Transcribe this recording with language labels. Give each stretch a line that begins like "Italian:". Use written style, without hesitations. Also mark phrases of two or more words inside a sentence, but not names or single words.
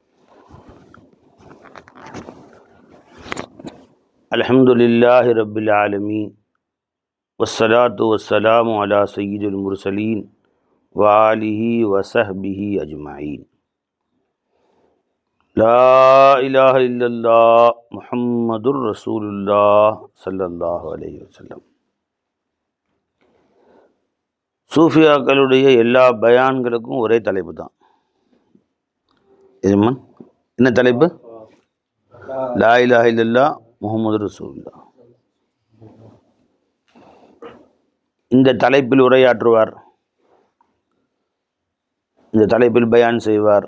Arabic: الحمد لله رب العالمين والصلاة والسلام على سيد المرسلين و آله و صحبه أجمعين. لا إله إلا الله محمد رسول الله صلى الله عليه وسلم.
Tamil: சூஃபியாக்களுடைய எல்லா பயான்களுக்கும் ஒரே தலைப்பு தான். என்ன தலைப்பு?
Arabic: لا إله إلا الله محمد رسول الله.
Tamil: இந்த தலைப்பில் உரையாற்றுவார், இந்த தலைப்பில் பயான் செய்வார்.